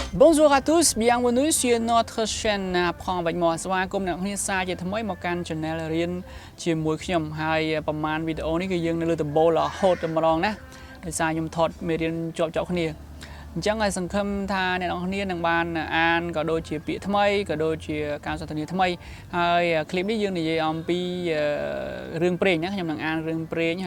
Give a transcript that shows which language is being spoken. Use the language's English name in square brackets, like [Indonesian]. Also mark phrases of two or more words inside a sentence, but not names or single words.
[French] Bonjour à tous, bienvenue sur notre chaîne Apprendre Avec Moi [Khmer] ស្វាគមន៍អ្នកនាងសាជាថ្មីមកកាន់ channel រៀនជាមួយខ្ញុំហើយប្រហែលវីដេអូនេះគឺយើងនៅលើដំបូលរហូតតែម្ដងណាដោយសារខ្ញុំថតមេរៀនជាប់គ្នាអញ្ចឹងហើយសង្ឃឹមថាអ្នកនរគ្នា នឹងបានអានក៏ដូចជាពាក្យថ្មីក៏ដូចជាការសន្ទនាថ្មីហើយคลิปនេះយើងនិយាយអំពីរឿងព្រេងណាខ្ញុំនឹងអានរឿងព្រេង